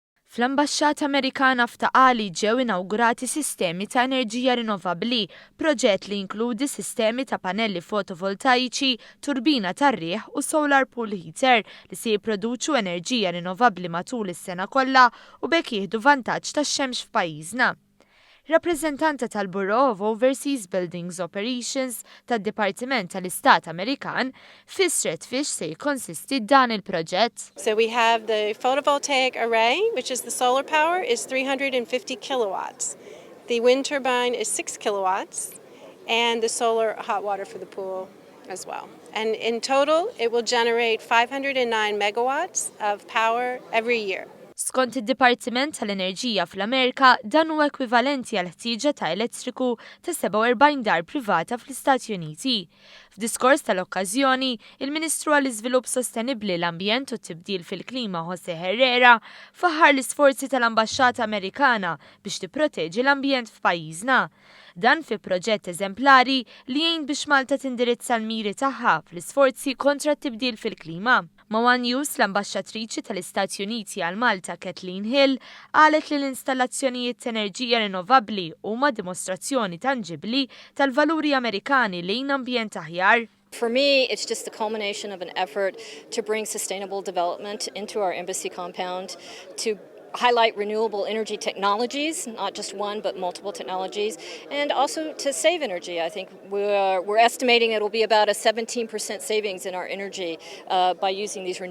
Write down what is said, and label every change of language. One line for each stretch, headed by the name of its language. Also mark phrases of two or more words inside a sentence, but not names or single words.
Maltese: Fl-Ambaxxata Amerikana f'Taqali ġew inawgurati sistemi ta' enerġija rinovabbli, proġett li jinkludi sistemi ta' pannelli fotovoltaiċi, turbina tar-riħ u
English: solar pool heater
Maltese: li se jipproduċu enerġija rinovabbli matul is-sena kollha u bekk jieħdu vantaġġ tax-xemx f'pajjiżna. Rappreżentanta tal-Bureau of Overseas Buildings Operations tad-Dipartiment tal-Istat Amerikan fissret fiex se jikkonsisti dan il-proġett.
English: So we have the photovoltaic array, which is the solar power, is 350 kilowatts. The wind turbine is 6 kilowatts, and the solar hot water for the pool as well. And in total, it will generate 509 megawatts of power every year.
Maltese: Skont id-Dipartiment tal-Enerġija fl-Amerika, dan huwa ekwivalenti għal ħtieġa ta' elettriku ta' 47 dar privata fl-Istati Uniti. F'diskors tal-okkażjoni, il-Ministru għall-Iżvilupp Sostenibbli l-Ambjent u t-tibdil fil-klima Jose Herrera faħħar l-isforzi tal-Ambaxxata Amerikana biex tipproteġi l-ambjent f'pajjiżna. Dan fi proġett eżemplari li jgħin biex Malta tindirizza l-miri tagħha fl-isforzi kontra t-tibdil fil-klima. Mawan News, l-Ambaxxatriċi tal-Istati Uniti għal Malta Kathleen Hill qalet li l-installazzjonijiet ta' enerġija rinovabbli huma dimostrazzjoni tanġibbli tal-valuri Amerikani lejn ambjent aħjar.
English: For me, it's just the culmination of an effort to bring sustainable development into our embassy compound, to highlight renewable energy technologies, not just one, but multiple technologies, and also to save energy. I think we're estimating it will be about a 17% savings in our energy by using these renewable sources.